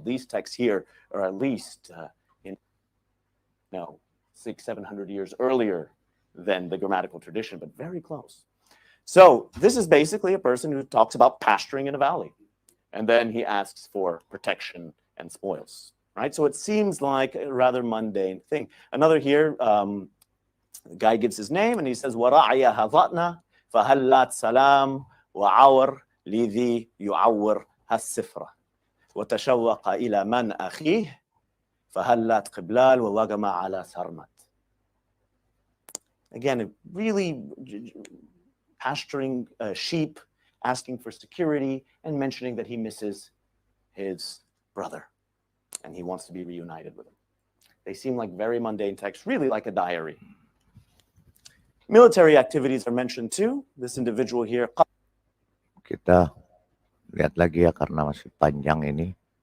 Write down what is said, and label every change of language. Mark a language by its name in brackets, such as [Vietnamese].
[English] These texts here are at least 600-700 years earlier than the grammatical tradition, but very close. So this is basically a person who talks about pasturing in a valley, and then he asks for protection and spoils, right? So it seems like a rather mundane thing. Another here, the guy gives his name and he says, [Arabic] وَرَعْيَ هَضَأْنَا فَهَلَّتْ سَلَامْ وَعَوَرْ لِذِي يُعَوَّرْ هَالسِّفْرَ وَتَشَوَّقَ إِلَى مَنْ أَخِيهِ فَهَلَّتْ قِبْلَالْ وَوَغَمَ عَلَى سَرْمَتْ. [English] Again, really pasturing sheep, asking for security, and mentioning that he misses his brother and he wants to be reunited with him. They seem like very mundane texts, really like a diary. Military activities are mentioned too. This individual here. [Indonesian] Kita lihat lagi ya karena masih panjang ini.